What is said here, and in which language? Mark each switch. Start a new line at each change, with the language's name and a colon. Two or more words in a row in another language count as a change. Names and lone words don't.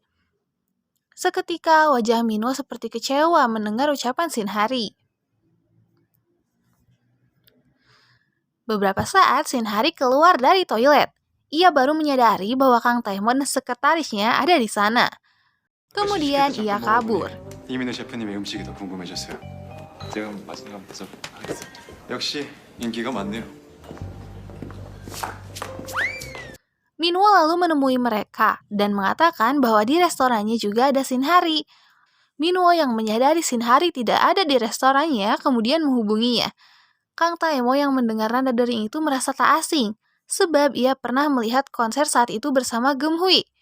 Indonesian: Seketika wajah Minwo seperti kecewa mendengar ucapan Shin Hari. Beberapa saat Shin Hari keluar dari toilet. Ia baru menyadari bahwa Kang Taemo dan sekretarisnya ada di sana. Kemudian ia kabur.
Korean: 이민우 셰프님의 음식이 더 궁금해졌어요. 제가 맛있는 거 한번 드셔보겠습니다. 역시 인기가 많네요.
Indonesian: Minwo lalu menemui mereka dan mengatakan bahwa di restorannya juga ada Shin Hari. Minwo yang menyadari Shin Hari tidak ada di restorannya kemudian menghubunginya. Kang Taemo yang mendengar nada dering itu merasa tak asing, sebab ia pernah melihat konser saat itu bersama Geum-hui.